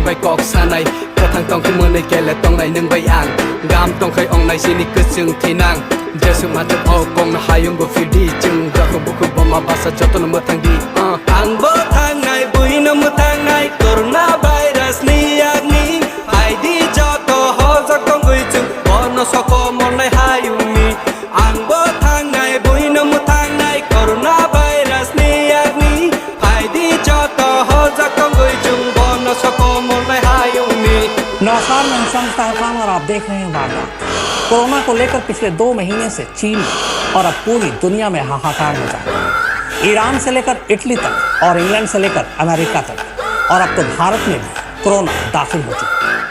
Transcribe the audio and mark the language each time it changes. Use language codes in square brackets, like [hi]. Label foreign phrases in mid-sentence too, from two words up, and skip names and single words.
[trp] bai kok sanai kathang tong kai monai kele tong nai nang bai ang gam tong kai ong nai sini kusung thinang jesu ma tak o kong na hayung go fidi chung ga ko buku boma basa joto no mathang di ang bo thang nai buino muthang nai corona virus ni agni ai di joto ho jak tong goi chung bono soko monai hayung ni ang bo thang nai buino muthang nai corona virus ni agni [hi] नमस्कार, मैं शम्स ताहिर खान और आप देख रहे हैं वारदात। कोरोना को लेकर पिछले 2 महीने से चीन और अब पूरी दुनिया में हाहाकार मचा है। ईरान से लेकर इटली तक और इंग्लैंड से लेकर अमेरिका तक और अब तो भारत में भी कोरोना दाखिल हो चुका है।